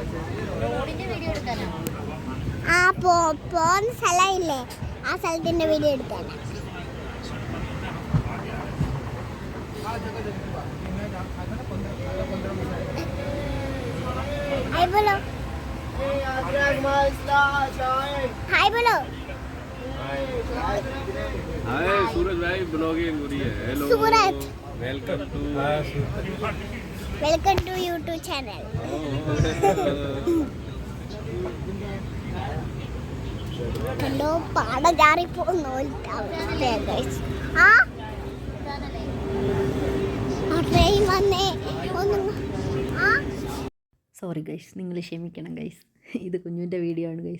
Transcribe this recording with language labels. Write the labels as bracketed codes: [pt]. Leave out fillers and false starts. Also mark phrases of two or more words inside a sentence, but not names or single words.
[ml] ആ പോകുന്ന സ്ഥലമില്ലേ, ആ സ്ഥലത്തിന്റെ വീഡിയോ എടുക്കാനാ. [hi] हाय बोलो, हाय बोलो. हाय सूरज भाई, ब्लॉगिंग हो रही है। [en] हेलो सूरज, welcome to to YouTube channel. [ml] ഹലോ, പാട ജാറി പോകുന്നു. ട്രെയിൻ വന്നേ ഒന്ന്. സോറി ഗൈസ്, നിങ്ങൾ ക്ഷമിക്കണം ഗൈസ്, ഇത് കുഞ്ഞുവിൻ്റെ വീഡിയോ ആണ് ഗൈസ്.